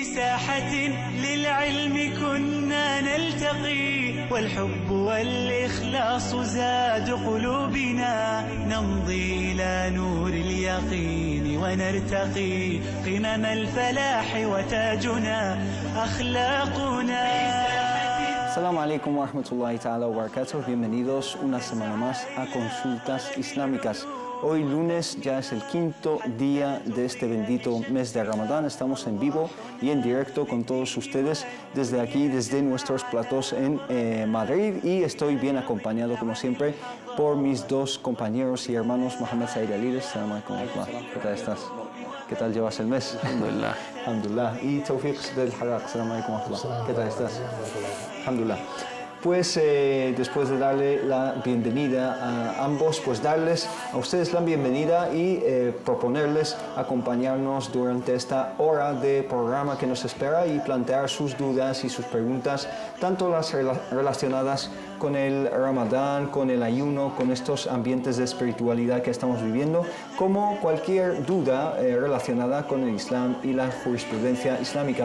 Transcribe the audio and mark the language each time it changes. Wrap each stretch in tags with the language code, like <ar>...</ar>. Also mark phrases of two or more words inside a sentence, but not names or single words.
<ar>ساحة للعلم كنا نلتقي والحب والإخلاص زاد قلوبنا نمضي إلى نور اليقين ونرتقي قمم الفلاح وتاجنا أخلاقنا. السلام عليكم ورحمة الله تعالى وبركاته.</ar> <es>Bienvenidos una semana más a Consultas Islámicas. Hoy lunes ya es el quinto día de este bendito mes de Ramadán. Estamos en vivo y en directo con todos ustedes desde aquí, desde nuestros platós en Madrid, y estoy bien acompañado como siempre por mis dos compañeros y hermanos, Mohamed Said Alides.</es> <ar>السلام عليكم.</ar> <es>¿Qué tal estás? ¿Qué tal llevas el mes? Alhamdulillah. Alhamdulillah. Y Tawfiq del Haraq.</es> <ar>السلام عليكم.</ar> <es>¿Qué tal estás? Alhamdulillah. Pues después de darle la bienvenida a ambos, pues darles a ustedes la bienvenida y proponerles acompañarnos durante esta hora de programa que nos espera y plantear sus dudas y sus preguntas, tanto las relacionadas con el Ramadán, con el ayuno, con estos ambientes de espiritualidad que estamos viviendo, como cualquier duda relacionada con el Islam y la jurisprudencia islámica.</es>